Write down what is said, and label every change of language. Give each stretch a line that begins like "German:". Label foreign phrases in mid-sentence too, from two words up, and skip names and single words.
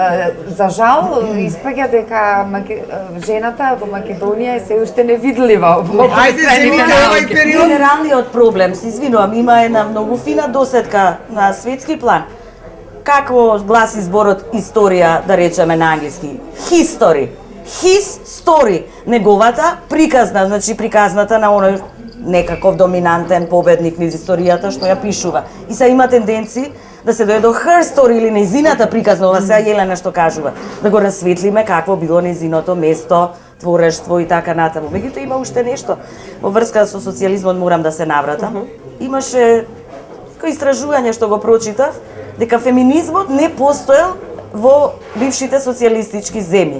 Macedonian: За жал, испаѓа дека жената во Македонија е се уште невидлива во Ајде, земите овој период. Генералниот проблем, се извинувам, има една многу фина досетка на светски план. Какво гласи зборот историја, да речеме на англиски?
English: History. His story.
Macedonian: Неговата приказна, значи приказната на оној некаков доминантен победник низ историјата што ја пишува. И се има тенденции да се дојде до
English: her story
Macedonian: или нејзината приказна, ова сега Јелена што кажува, да го расветлиме какво било нејзиното место, творештво и така натаму. Меѓутоа има уште нешто во врска со социјализмот, морам да се навратам. Имаше кој истражување што го прочитав, дека феминизмот не постоел во бившите социјалистички земји.